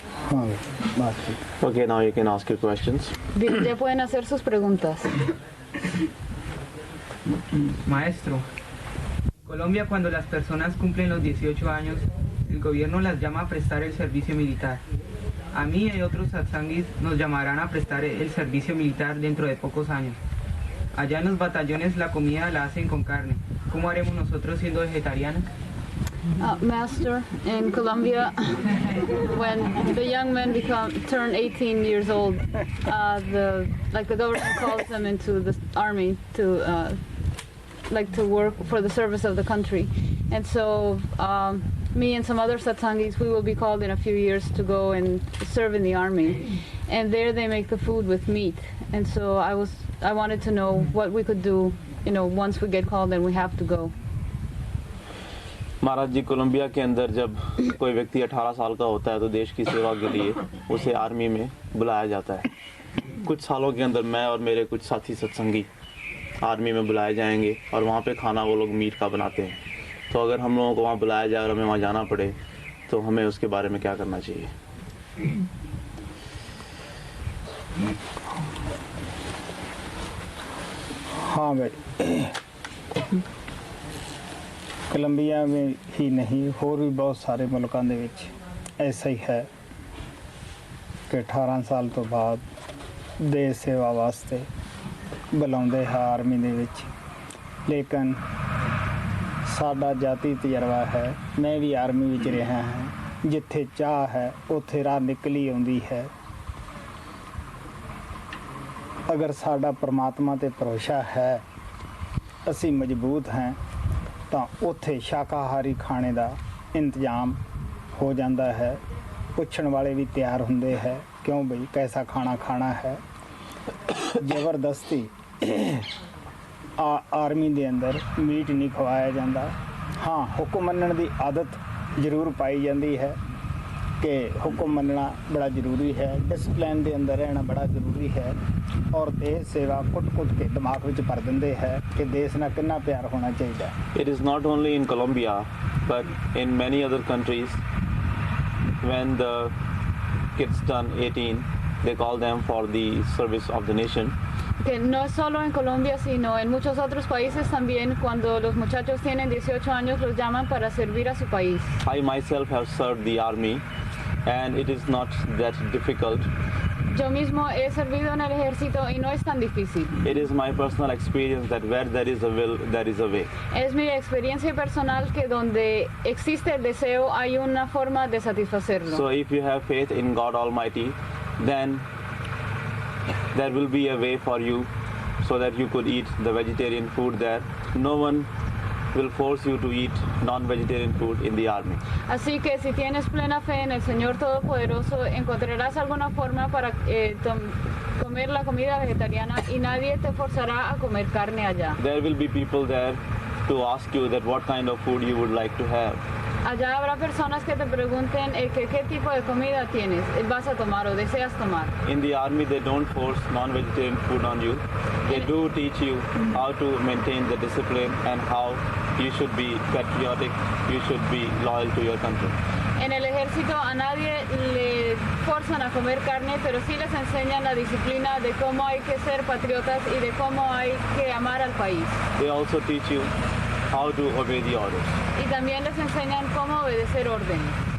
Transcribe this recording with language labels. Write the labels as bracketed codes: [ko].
[en] Okay, now you can ask your questions. [es] Bien, ya pueden hacer sus preguntas. Maestro, en Colombia cuando las personas cumplen los 18 años, el gobierno las llama a prestar el servicio militar. A mí y a otros satsangis nos llamarán a prestar el servicio militar dentro de pocos años. Allá en los batallones la comida la hacen con carne. ¿Cómo haremos nosotros siendo vegetarianos? [en] Master, in Colombia, when the young men turn 18 years old, the government calls them into the army to work for the service of the country, and so me and some other satsangis, we will be called in a few years to go and serve in the army, and there they make the food with meat, and so I wanted to know what we could do, once we get called and we have to go. [hi] Maharaj ji, Colombia के अंदर जब कोई व्यक्ति 18 साल का होता है तो देश की सेवा के लिए उसे आर्मी में बुलाया जाता है। कुछ सालों के अंदर मैं और मेरे कुछ साथी सत्संगी आर्मी में बुलाए जाएंगे और वहाँ पे खाना वो लोग मीट का बनाते हैं। तो अगर हम लोगों को वहाँ बुलाया जाए और हमें वहाँ जाना पड़े तो हमें उसके बारे में क्या करना चाहिए? हाँ भाई, कोलंबिया में ही नहीं, होर भी बहुत सारे मुल्कों ਦੇ ਵਿੱਚ ऐसा ही है कि 18 [pa] ਸਾਲ ਤੋਂ ਬਾਅਦ ਦੇਸ਼ ਸੇਵਾ ਵਾਸਤੇ ਬੁਲਾਉਂਦੇ ਹੈ ਆਰਮੀ ਦੇ ਵਿੱਚ। ਲੇਕਿਨ ਸਾਡਾ ਜਾਤੀ ਤਜਰਬਾ ਹੈ, ਮੈਂ ਵੀ ਆਰਮੀ ਵਿੱਚ ਰਿਹਾ ਹਾਂ, ਜਿੱਥੇ ਚਾਹ ਹੈ ਉੱਥੇ ਰਾਹ ਨਿਕਲੀ ਆਉਂਦੀ ਹੈ। ਅਗਰ ਸਾਡਾ ਪਰਮਾਤਮਾ ਤੇ ਭਰੋਸਾ ਹੈ, ਅਸੀਂ ਮਜ਼ਬੂਤ ਹਾਂ, ਤਾਂ ਉੱਥੇ ਸ਼ਾਕਾਹਾਰੀ ਖਾਣੇ ਦਾ ਇੰਤਜ਼ਾਮ ਹੋ ਜਾਂਦਾ ਹੈ। ਪੁੱਛਣ ਵਾਲੇ ਵੀ ਤਿਆਰ ਹੁੰਦੇ ਹੈ, ਕਿਉਂ ਬਈ ਕੈਸਾ ਖਾਣਾ ਖਾਣਾ ਹੈ। ਜ਼ਬਰਦਸਤੀ ਆਰਮੀ ਦੇ ਅੰਦਰ ਮੀਟ ਨਹੀਂ ਖਵਾਇਆ ਜਾਂਦਾ। ਹਾਂ, ਹੁਕਮ ਮੰਨਣ ਦੀ ਆਦਤ ਜ਼ਰੂਰ ਪਾਈ ਜਾਂਦੀ ਹੈ ਕਿ ਹੁਕਮ ਮੰਨਣਾ ਬੜਾ ਜ਼ਰੂਰੀ ਹੈ, ਡਿਸਪਲਿਨ ਦੇ ਅੰਦਰ ਰਹਿਣਾ ਬੜਾ ਜ਼ਰੂਰੀ ਹੈ। ਔਰ ਦੇਸ਼ ਸੇਵਾ ਕੁੱਟ-ਕੁੱਟ ਕੇ ਦਿਮਾਗ ਵਿੱਚ ਭਰ ਦਿੰਦੇ ਹੈ ਕਿ ਦੇਸ਼ ਨਾਲ ਕਿੰਨਾ ਪਿਆਰ ਹੋਣਾ ਚਾਹੀਦਾ। [en] It is not only in Colombia but in many other countries when the kids turn 18 they call them for the service of the nation. [es] Que no solo en Colombia, sino en muchos otros países también, cuando los muchachos tienen 18 años los llaman para servir a su país. [en] I myself have served the army and it is not that difficult [es] Yo mismo he servido en el ejército y no es tan difícil. [en] It is my personal experience that where there is a will, there is a way. [es] Es mi experiencia personal que donde existe el deseo hay una forma de satisfacerlo. [en] So if you have faith in God Almighty, then there will be a way for you so that you could eat the vegetarian food there. No one will force you to eat non-vegetarian food in the army. [es] Así que si tienes plena fe en el Señor Todopoderoso, encontrarás alguna forma para comer la comida vegetariana y nadie te forzará a comer carne allá. [en] There will be people there to ask you that what kind of food you would like to have. [es] Allá habrá personas que te pregunten qué tipo de comida tienes, vas a tomar o deseas tomar. [en] In the army, they don't force non-vegetarian food on you. They do teach you how to maintain the discipline and how you should be patriotic, you should be loyal to your country. [es] En el ejército a nadie le forzan a comer carne, pero sí les enseñan la disciplina de cómo hay que ser patriotas y de cómo hay que amar al país. [en] They also teach you how to obey the orders. [es] Y también les enseñan cómo obedecer órdenes.